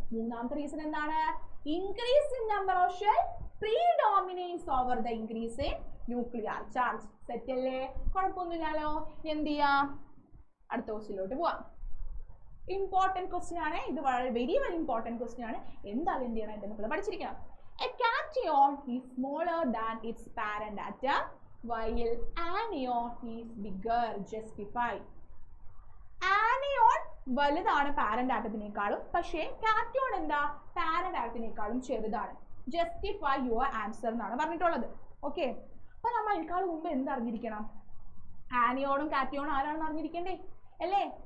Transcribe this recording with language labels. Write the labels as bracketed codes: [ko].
[ml] മൂന്നാമത്തെ റീസൺ എന്താണ്, [en] Increase in number of shell predominates over the increase in nuclear charge. [ml] Set അല്ലേ, കുഴപ്പമൊന്നുമില്ലല്ലോ. എന്ത് ചെയ്യാം, അടുത്ത ക്വസ്റ്റ്യനിലോട്ട് പോവാം. ഇമ്പോർട്ടൻറ്റ് ക്വസ്റ്റ്യൻ ആണ് ഇത്, വളരെ വെരി ഇമ്പോർട്ടൻറ്റ് ക്വസ്റ്റ്യൻ ആണ്. എന്തായാലും എന്ത് ചെയ്യണം, എൻ്റെ മക്കൾ പഠിച്ചിരിക്കണം. [en] A cation is smaller than its parent atom while anion is bigger. Justify. [ml] Anion വലുതാണ് പാരന്റ് ആറ്റത്തിനേക്കാളും, പക്ഷേ കാറ്റോൺ എന്താ, പാരന്റ് ആറ്റത്തിനേക്കാളും ചെറുതാണ്. [en] justify your answer [ml] എന്നാണ് പറഞ്ഞിട്ടുള്ളത്. ഓക്കെ അപ്പൊ നമ്മൾ അതിനേക്കാൾ മുമ്പ് എന്തറിഞ്ഞിരിക്കണം, ആനിയോണും കാറ്റിയോണും ആരാണെന്ന് അറിഞ്ഞിരിക്കണ്ടേ അല്ലേ.